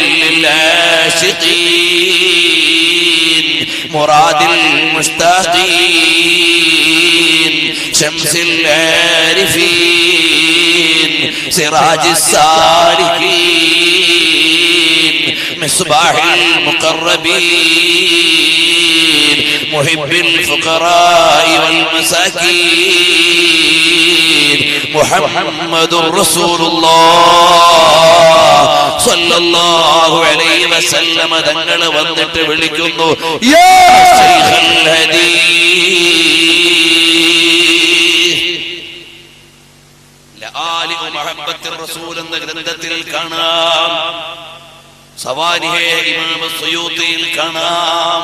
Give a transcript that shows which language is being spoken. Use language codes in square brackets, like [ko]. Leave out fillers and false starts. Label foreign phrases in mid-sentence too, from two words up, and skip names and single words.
[ar] للعاشقين مراد المشتاقين شمس العارفين سراج السالكين مصباح المقربين محب الفقراء والمساكين محمد رسول الله صلى الله عليه وسلم. [ml] തങ്ങൾ വന്നിട്ട് വിളിക്കുന്നു, [ar] يا شيخ الحديث. [ml] ലആലി മുഹബ്ബത്തുർ റസൂൽ എന്ന ഗ്രന്ഥത്തിൽ കാണാം, സവാനിഹെ ഇമാം സുയൂത്തിയിൽ കാണാം.